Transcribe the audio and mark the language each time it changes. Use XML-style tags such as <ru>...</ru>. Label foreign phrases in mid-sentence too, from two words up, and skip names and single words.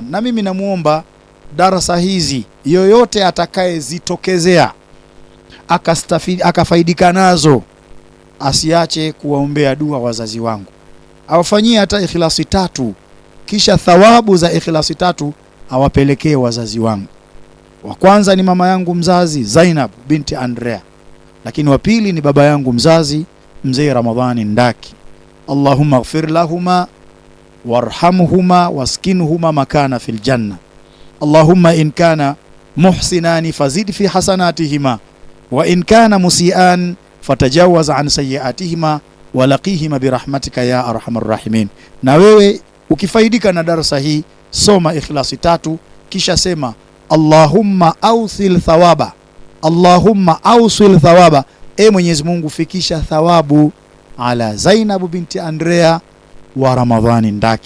<sw>Na mimi namuomba darasa hizi, yoyote atakayezitokezea akafaidika nazo, asiache kuwaombea dua wazazi wangu, awafanyie hata ikhlasi 3, kisha thawabu za ikhlasi 3 awapelekee wazazi wangu. Wa kwanza ni mama yangu mzazi Zainab binti Andrea, lakini wa pili ni baba yangu mzazi Mzee Ramadhani Ndaki.</sw> <ar>اللهم اغفر لهما وارحمهما وأسكنهما مكانا في الجنة. اللهم إن كانا محسنين فزد في حسناتهما وإن كانا مسيئين فتجاوز عن سيئاتهما ولقهما برحمتك يا أرحم الراحمين.</ar> <sw>Na wewe ukifaidika na darasa hii, soma Ikhlasi 3 kisha sema</sw> <ar>اللهم أوصل الثواب اللهم أوصل الثواب,</ar> <sw>e Mwenyezi Mungu fikisha thawabu ala Zainab binti Andrea wa Ramadhani Ndaki.</sw>